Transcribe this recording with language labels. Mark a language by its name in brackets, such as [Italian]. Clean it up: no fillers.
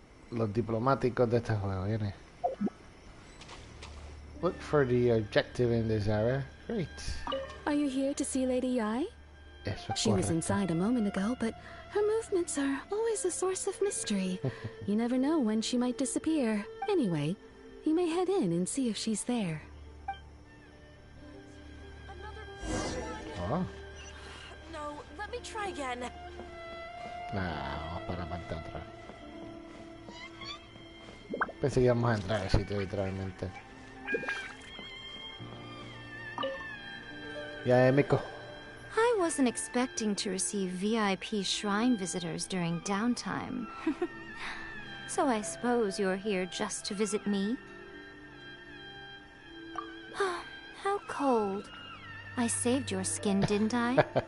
[Spanish] Los diplomáticos de este juego, viene. [English] Look for the objective in this area. Great. Are you here to see Lady Yai? [Spanish] Eso es [English] She was [Spanish] correcto. [English] inside a moment ago, but her movements are always a source of mystery. You never know when she might disappear. Anyway, you may head in and see if she's there. Oh. No, let me try again. [Spanish] Vamos para la parte de atrás. Pensé que íbamos a entrar al sitio literalmente. Ya, Miko. [English] I wasn't expecting to receive VIP shrine visitors during downtime. So I suppose you're here just to visit me? How cold. I saved your skin, didn't I?